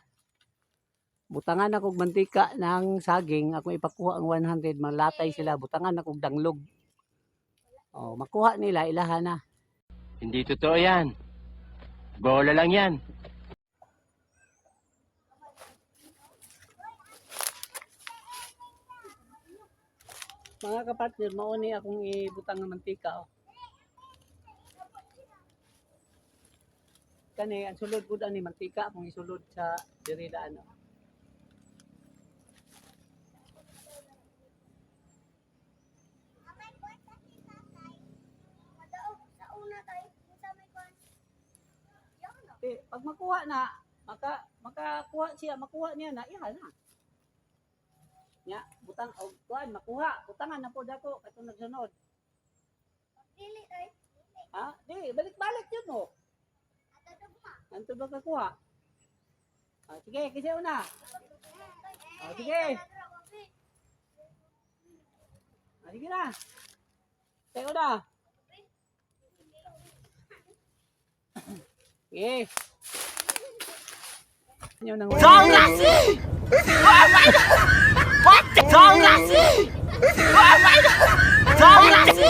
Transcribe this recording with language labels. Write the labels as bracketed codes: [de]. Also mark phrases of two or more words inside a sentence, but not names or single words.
[ceb] Butangan akong mantika ng saging, akong ipakuha ang 100, malatay sila, butangan akong danglog. Oh, makuha nila, ilahan na. [tl] Hindi totoo yan. Bola lang yan. [ceb] Mga kapartner, mauni akong ibutang ng mantika. Oh. Kani, ang sulod po ni mantika, akong isulod sa dirida ano. Pag makuha na, makakuha siya, makuha niya na, iha na. Nya, butang og kuan makuha, butangan na po dako katong nagsunod. Dili ay. Ha? Di, balik-balik yun mo. Anto ba kakuha? Ah, sige, kasi una. Ah, sige. Ah, sige na. Sige una. Sige. Nyo nang Zonasi! [en] Oh my God! What? Zonasi! Oh my God! Zonasi!